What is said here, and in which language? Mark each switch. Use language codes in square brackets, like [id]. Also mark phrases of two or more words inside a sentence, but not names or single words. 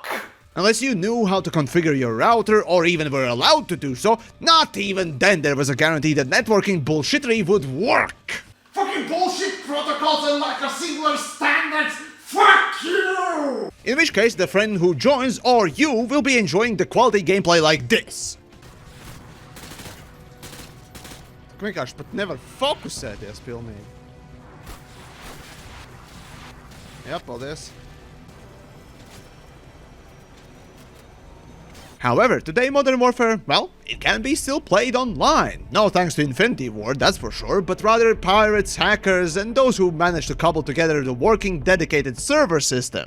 [en] Unless you knew how to configure your router or even were allowed to do so, not even then there was a guarantee that networking bullshittery would work. Fucking bullshit protocols and lack of singular standards! Fuck you! In which case, the friend who joins or you will be enjoying the quality gameplay like this. [lv] Kmikaš, pat nevar fokusēties pilnīgi. Jā, paldies. [en] However, today Modern Warfare, well, it can be still played online. No thanks to Infinity Ward, that's for sure, but rather pirates, hackers, and those who managed to cobble together the working dedicated server system.